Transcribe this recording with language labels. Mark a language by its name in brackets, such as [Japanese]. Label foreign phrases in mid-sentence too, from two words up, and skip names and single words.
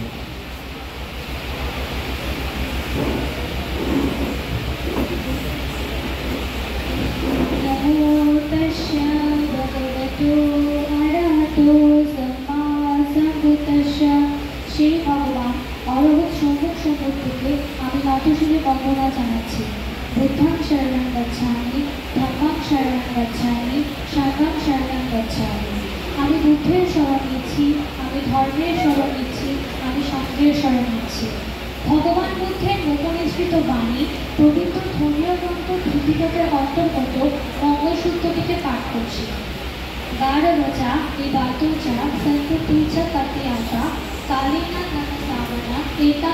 [Bangla] শ্রী ভগবান অরহৎ সম্মুখ সম্মুখ থেকে আমি নতশিরে বন্দনা জানাচ্ছি [Pali] বুদ্ধাং শরণং গচ্ছামি ধম্মাং শরণং গচ্ছামি [Bangla] সাংঘাং শরণং গচ্ছামি আমি বুদ্ধের শরণ নিচ্ছি আমি ধর্মের শরণ নিচ্ছি আমি সংঘের শরণ নিচ্ছি ভগবান বুদ্ধের মুখনিসৃত বাণী পবিত্র ধর্মীয় গ্রন্থ ত্রিপিটকের অন্তর্গত মঙ্গলসূত্রটিকে পাঠ করছি [Pali] গাঢ়বচা নিবাতুচা সন্ততুচা ততিয়াতা কালিনা সাবনা এতান